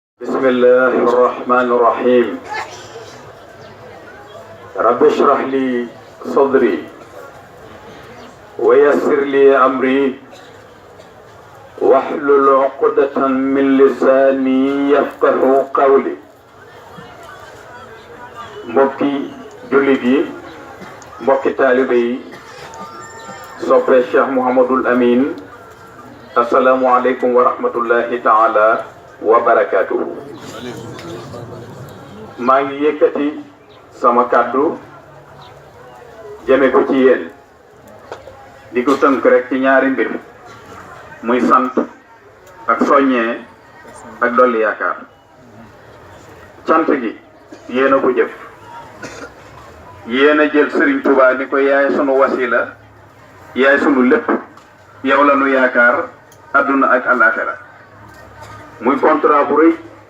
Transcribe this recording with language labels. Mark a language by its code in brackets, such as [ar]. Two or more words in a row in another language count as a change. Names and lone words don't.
[ar] بسم الله الرحمن الرحيم رب اشرح لي صدري ويسر لي أمري واحلل عقدة من لساني يفقه قولي [wo] mbokki jullit yi mbokki taalibe yi soppe Cheikh Mouhamadoul Amine [ar] السلام عليكم ورحمة الله تعالى وبركاته [wo] maa ngi yëkkati sama kàddu jëme ko ci yéen di ko tënk rek ci ñaari mbir muy sant ak soññee ak dolli yaakaar cant gi yéen a ko jëf yéen a jël Serigne Touba ni ko yaay sunu wasila yaay sunu lépp yow la nu yaakaar adduna ak alaxira muy contrat bu rëy